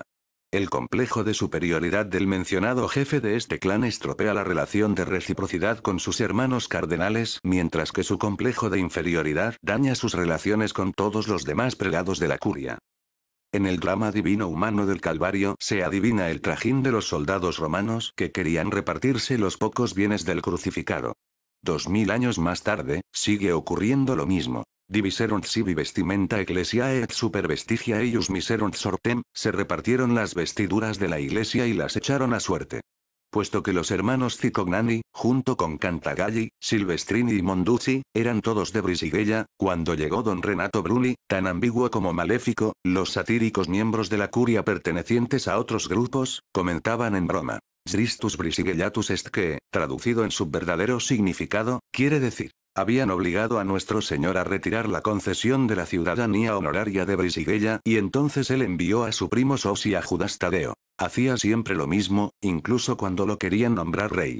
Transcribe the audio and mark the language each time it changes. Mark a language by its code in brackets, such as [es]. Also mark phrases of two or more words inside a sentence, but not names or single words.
[es] El complejo de superioridad del mencionado jefe de este clan estropea la relación de reciprocidad con sus hermanos cardenales, mientras que su complejo de inferioridad daña sus relaciones con todos los demás prelados de la curia. En el drama divino humano del Calvario se adivina el trajín de los soldados romanos que querían repartirse los pocos bienes del crucificado. 2000 años más tarde, sigue ocurriendo lo mismo. [la] Diviserunt sibi vestimenta ecclesiae et super vestigia eius miserunt sortem, [es] se repartieron las vestiduras de la iglesia y las echaron a suerte. Puesto que los hermanos Cicognani, junto con Cantagalli, Silvestrini y Monduzzi, eran todos de Brisigella, cuando llegó don Renato Bruni, tan ambiguo como maléfico, los satíricos miembros de la curia pertenecientes a otros grupos, comentaban en broma. [la] Christus Brisigellatus est [es] que, traducido en su verdadero significado, quiere decir, habían obligado a nuestro señor a retirar la concesión de la ciudadanía honoraria de Brisigella y entonces él envió a su primo Sosi a Judas Tadeo. Hacía siempre lo mismo, incluso cuando lo querían nombrar rey.